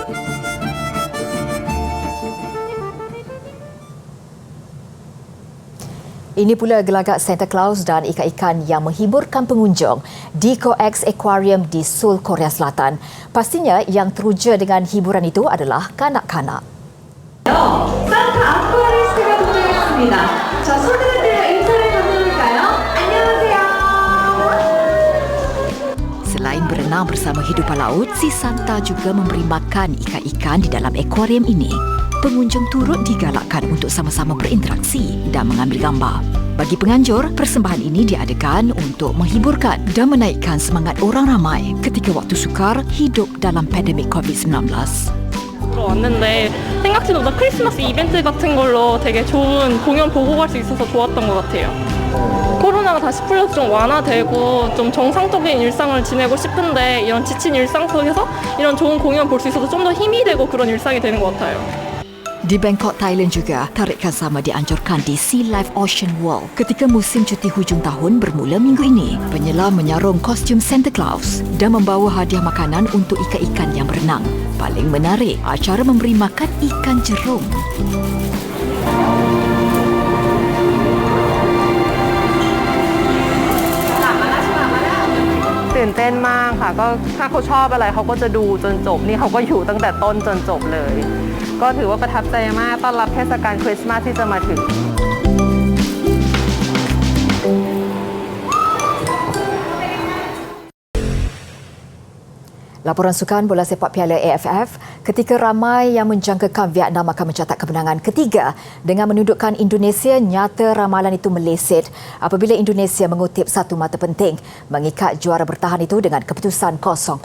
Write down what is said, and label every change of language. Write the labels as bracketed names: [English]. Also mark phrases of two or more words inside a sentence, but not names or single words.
[Malay] Ini pula gelagat Santa Claus dan ikan-ikan yang menghiburkan pengunjung di Coex Aquarium di Seoul, Korea Selatan. Pastinya yang teruja dengan hiburan itu adalah kanak-kanak. [Korean] 산타 아쿠아리스트가 도착했습니다. 저 손으로 들어 인사를 건네볼까요? 안녕하세요. [Malay] Selain berenang bersama hidupan laut, si Santa juga memberi makan ikan-ikan di dalam akuarium ini. Pengunjung turut digalakkan untuk sama-sama berinteraksi dan mengambil gambar. Bagi penganjur, persembahan ini diadakan untuk menghiburkan dan menaikkan semangat orang ramai ketika waktu sukar hidup dalam pandemik COVID-19. [Korean] 왔는데 생각지도 못한 크리스마스 이벤트 같은 걸로 되게 좋은 공연 보고 갈 수 있어서 좋았던 것 같아요. 코로나가 다시 풀려서 좀 완화되고 좀 정상적인 일상을 지내고 싶은데 이런 지친 일상 속에서 이런 좋은 공연 볼 수 있어서 좀 더 힘이 되고 그런 일상이 되는 것 같아요. [Malay] Di Bangkok, Thailand juga, tarikan sama dianjurkan di Sea Life Ocean World ketika musim cuti hujung tahun bermula minggu ini. Penyelam menyarung kostum Santa Claus dan membawa hadiah makanan untuk ikan-ikan yang berenang. Paling menarik, acara memberi makan ikan jerung. [Thai] ตื่นเต้นมากค่ะก็ถ้าเขาชอบอะไรเขาก็จะดูจนจบนี่เขาก็อยู่ตั้งแต่ต้นจนจบเลยก็ถือว่าประทับใจมากต้อนรับเทศกาลคริสต์มาสที่จะมาถึง [Malay] Laporan sukan bola sepak Piala AFF ketika ramai yang menjangkakan Vietnam akan mencatat kemenangan ketiga dengan menundukkan Indonesia, nyata ramalan itu meleset apabila Indonesia mengutip satu mata penting mengikat juara bertahan itu dengan keputusan 0-0.